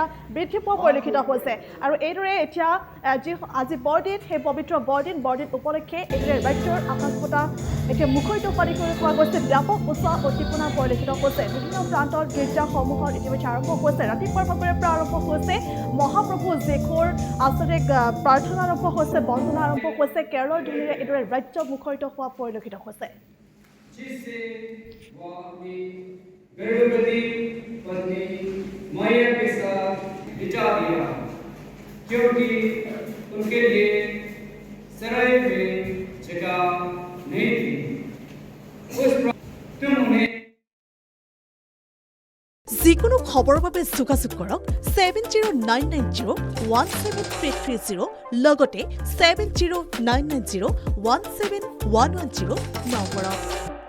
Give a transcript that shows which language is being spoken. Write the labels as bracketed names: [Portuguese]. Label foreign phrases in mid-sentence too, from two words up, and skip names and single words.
[Assamese] বৃদ্ধি পোৱা পৰিলক্ষিত হৈছে আৰু এইদৰে এতিয়া আজি বৰদিন সেই পবিত্ৰ বৰদিন উপলক্ষে এইদৰে ৰাজ্যৰ আকাশ বতাহ এতিয়া মুখৰিত হোৱা দেখিবলৈ পোৱা গৈছে ব্যাপক উৎসাহ উদ্দীপনা পৰিলক্ষিত হৈছে বিভিন্ন প্ৰান্তৰ গীৰ্জাসমূহত ইতিমধ্যে আৰম্ভ হৈছে ৰাতিপুৱাৰ ভাগৰে পৰা আৰম্ভ হৈছে মহাপ্ৰভু যীশুৰ আচলতে প্ৰাৰ্থনা আৰম্ভ হৈছে বন্দনা আৰম্ভ হৈছে কেৰলৰ ধনীৰে এইদৰে ৰাজ্য মুখৰিত হোৱা পৰিলক্ষিত হৈছে [Hindi] जिससे वो अपनी गर्भवती पत्नी मैया के साथ बिता दिया क्योंकि उनके लिए सराय में जगह नहीं थी तुम उन्हें [Assamese] যিকোনো খবৰৰ বাবে যোগাযোগ কৰক 7099017330 লগতে 7099017110 নম্বৰত